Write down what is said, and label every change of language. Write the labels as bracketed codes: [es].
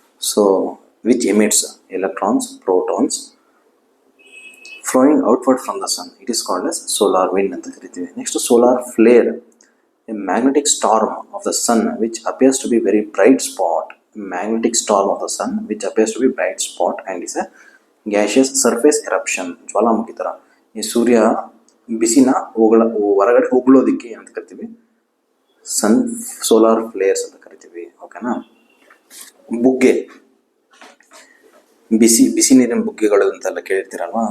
[en] So which emits electrons, protons, flowing outward from the sun. It is called as solar wind [kn] ಅಂತ ಕರಿತೀವಿ. [en] Next solar flare, a magnetic storm of the sun which appears to be very bright spot. Magnetic storm of the sun which appears to be bright spot and is a gaseous surface eruption. [kn] ಜ್ವಾಲಾಮುಖಿ ಥರ ಈ ಸೂರ್ಯ ಬಿಸಿನ ಹೊರಗಡೆ ಉಗುಳೋದಕ್ಕೆ ಅಂತ ಕರಿತೀವಿ ಸನ್ solar flares ಅಂತ ಕರಿತೀವಿ. ಓಕೆನಾ. ಬುಗ್ಗೆ, ಬಿಸಿ ನೀರಿನ ಬುಗ್ಗೆಗಳು ಅಂತೆಲ್ಲ ಕೇಳಿರ್ತೀರಲ್ವಾ.